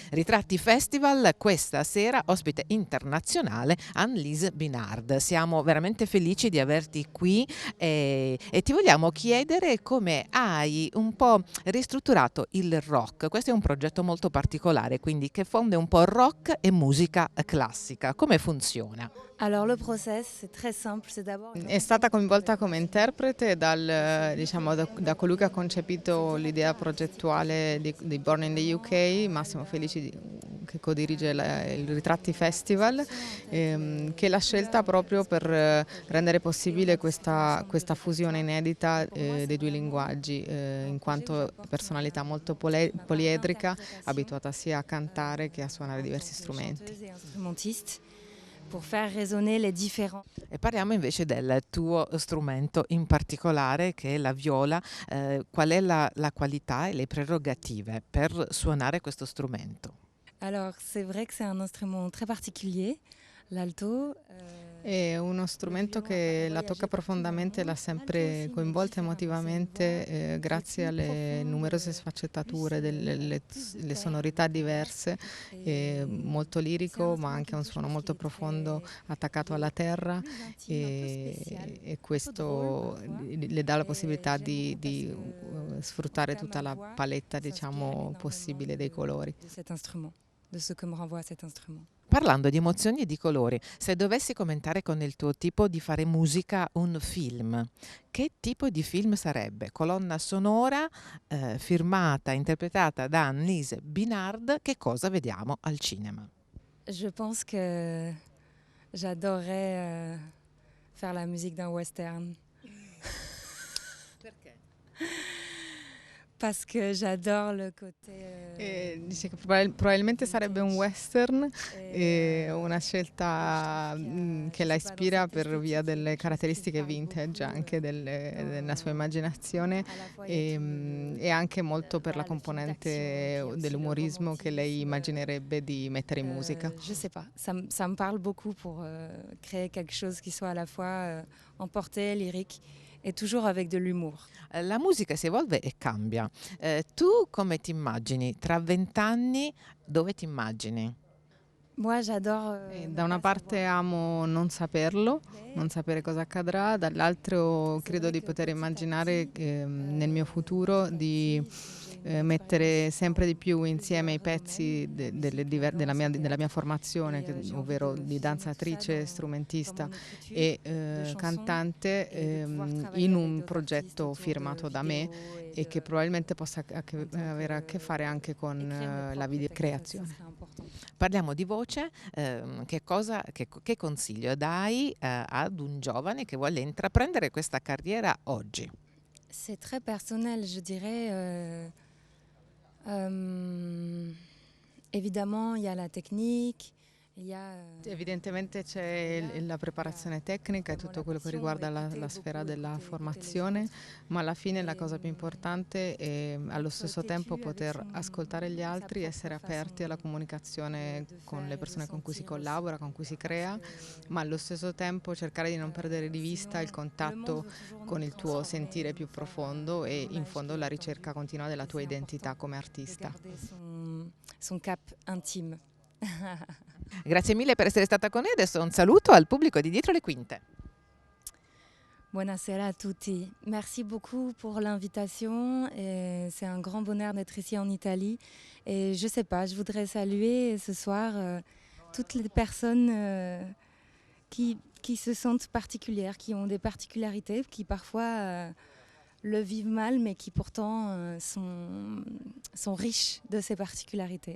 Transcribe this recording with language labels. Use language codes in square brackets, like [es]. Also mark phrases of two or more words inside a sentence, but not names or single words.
[it] Ritratti Festival, questa sera ospite internazionale Annelise Binard. Siamo veramente felici di averti qui e ti vogliamo chiedere come hai un po' ristrutturato il rock. Questo è un progetto molto particolare, quindi che fonde un po' rock e musica classica. Come funziona? [fr] Alors le process c'est très simple, c'est d'abord [it] È stata coinvolta come interprete da colui che ha concepito l'idea progettuale di Born in the UK, Massimo Felici, che codirige il Ritratti Festival, che l'ha scelta proprio per rendere possibile questa fusione inedita dei due linguaggi, in quanto personalità molto poliedrica, abituata sia a cantare che a suonare diversi strumenti. [fr] pour faire résonner les différents. [it] E parliamo invece del tuo strumento in particolare, che è la viola. Qual è la qualità e le prerogative per suonare questo strumento? [fr] Alors c'est vrai que c'est un instrument très particulier, l'alto. [it] È uno strumento che la tocca profondamente, l'ha sempre coinvolta emotivamente, grazie alle numerose sfaccettature, le sonorità diverse, molto lirico ma anche un suono molto profondo attaccato alla terra, e questo le dà la possibilità di sfruttare tutta la paletta, diciamo, possibile dei colori. [fr] De ce que me renvoie cet instrument. [it] Parlando di emozioni e di colori, se dovessi commentare con il tuo tipo di fare musica un film, che tipo di film sarebbe? Colonna sonora, firmata, interpretata da Annelise Binard, che cosa vediamo al cinema? [fr] Je pense que j'adorerais faire la musique d'un western. [it] Perché? [fr] Parce que j'adore le côté. [it] Dice che probabilmente sarebbe un western, una scelta che la ispira per via delle caratteristiche vintage anche della sua immaginazione, e anche molto per la componente dell'umorismo che lei immaginerebbe di mettere in musica. [fr] Je sais pas, ça me parle beaucoup pour créer quelque chose qui soit à la fois emporté, lyrique e toujours avec de l'humour. [it] La musica si evolve e cambia. Tu come ti immagini? Tra 20 anni dove ti immagini? [fr] Moi j'adore. [it] Da una parte amo non saperlo, non sapere cosa accadrà, dall'altro credo di poter immaginare nel mio futuro di mettere sempre di più insieme i pezzi della mia formazione, ovvero di danzatrice, strumentista e cantante, in un progetto firmato da me e che probabilmente possa avere a che fare anche con la videocreazione. Parliamo di voce, che consiglio dai ad un giovane che vuole intraprendere questa carriera oggi? [fr] C'est très personnel, je dirais. Évidemment, il y a la technique, il y a. [it] Evidentemente c'è la preparazione tecnica e tutto quello che riguarda la sfera della formazione, ma alla fine la cosa più importante è allo stesso tempo poter ascoltare gli altri, essere aperti alla comunicazione con le persone con cui si collabora, con cui si crea, ma allo stesso tempo cercare di non perdere di vista il contatto con il tuo sentire più profondo e in fondo la ricerca continua della tua identità come artista. [fr] Son cap intime. [it] Grazie mille per essere stata con noi. Adesso un saluto al pubblico di Dietro le Quinte. Buonasera a tutti. [fr] Merci beaucoup pour l'invitation. C'est un grand bonheur d'être ici en Italie. Et je sais pas, je voudrais saluer ce soir toutes les personnes qui se sentent particulières, qui ont des particularités, qui parfois le vivent mal, mais qui pourtant sont riches de ces particularités.